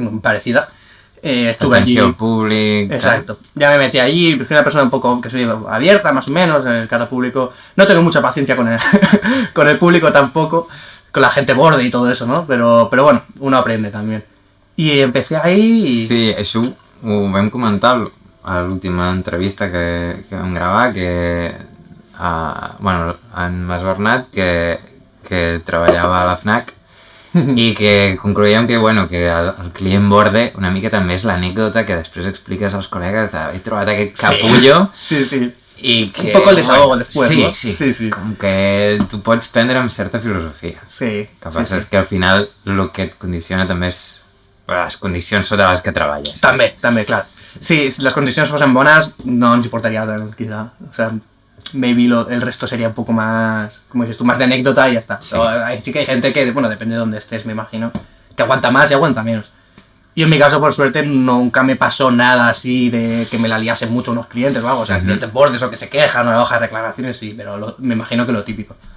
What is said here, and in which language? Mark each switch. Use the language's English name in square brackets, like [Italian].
[Spanish] parecida. Estuve atención allí. Pública. Exacto. Ya me metí allí, soy una persona un poco que soy abierta, más o menos, en el cara público. No tengo mucha paciencia con el público tampoco, con la gente borde y todo eso, ¿no? Pero bueno, uno aprende también. I empecé ahí i... [Catalan] Sí, això ho vam comentar a l'última entrevista que vam gravar, que en Mas Bernat, que treballava a la FNAC, i que concloíem que, que el client borde una mica també és l'anècdota que després expliques als col·legues de he trobat aquest capullo. Sí. I que, [Spanish] un poco el desahogo después, sí, ¿no? Sí. [Catalan] Com que tu pots prendre amb certa filosofia. Sí. El que passa és que al final el que et condiciona també és les condicions sota les que treballes. També, clar. [Spanish] Sí, si las condiciones fuesen buenas, no nos importaría quizá. O sea, maybe el resto sería un poco más, como dices tú, más de anécdota y ya está. Sí. Sí que hay gente que, bueno, depende de dónde estés, me imagino, que aguanta más y aguanta menos. Y en mi caso, por suerte, nunca me pasó nada así de que me la liasen mucho unos clientes o algo. O sea, clientes bordes o que se quejan o la hoja de reclamaciones, sí, pero me imagino que lo típico.